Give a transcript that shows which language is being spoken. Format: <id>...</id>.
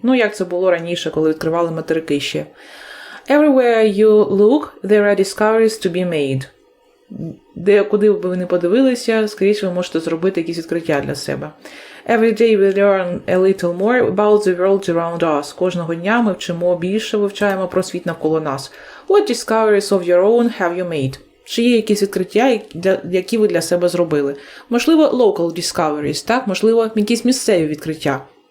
<uk>Ну, як це було раніше, коли відкривали материки ще.</uk> <en>Everywhere you look, there are discoveries to be made.</en> <uk>Куди б ви не подивилися, скоріше ви можете зробити якісь відкриття для себе.</uk> <en>Every day we learn a little more about the world around us.</en> <uk>Кожного дня ми вчимо більше, вивчаємо про світ навколо нас.</uk> <en>What discoveries of your own have you made?</en> <uk>Чи є якісь відкриття, які ви для себе зробили? Можливо,</uk> <en>local discoveries,</en> <uk>так? Можливо, якісь місцеві відкриття.</uk>